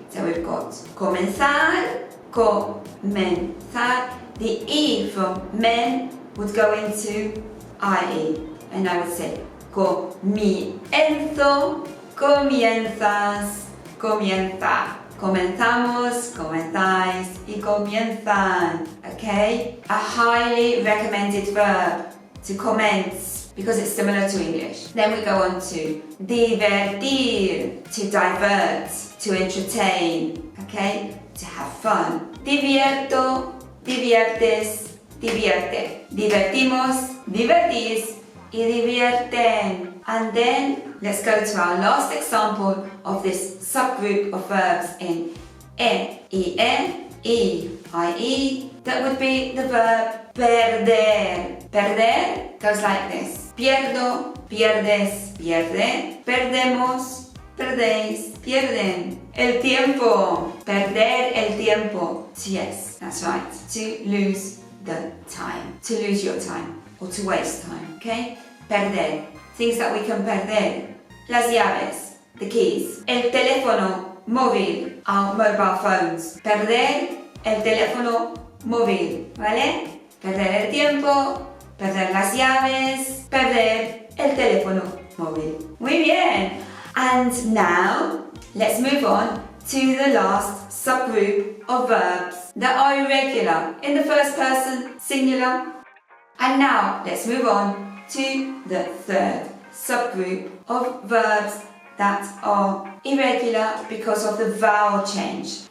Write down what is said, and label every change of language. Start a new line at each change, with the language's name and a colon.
English: So we've got comenzar, comenzar. The E from men would go into IE, and I would say comienzo, comienzas, comienza.
Spanish: Comenzamos, comenzáis y comienzan.
English: Okay? A highly recommended verb to commence because it's similar to English. Then we go on to divertir, to divert, to entertain. Okay? To have fun.
Spanish: Divierto, diviertes, divierte. Divertimos, divertís y divierten.
English: And then let's go to our last example of this subgroup of verbs in ie, that would be the verb perder. Perder goes like this.
Spanish: Pierdo, pierdes, pierde. Perdemos, perdéis, pierden. El tiempo. Perder el tiempo.
English: Yes, that's right. To lose the time. To lose your time. Or to waste time. Okay? Perder. Things that we can perder.
Spanish: Las llaves,
English: the keys.
Spanish: El teléfono móvil,
English: our mobile phones.
Spanish: Perder el teléfono móvil, ¿vale? Perder el tiempo, perder las llaves, perder el teléfono móvil. Muy bien!
English: And now, let's move on to the last subgroup of verbs that are irregular in the first person singular. And now, let's move on to the third subgroup of verbs that are irregular because of the vowel change.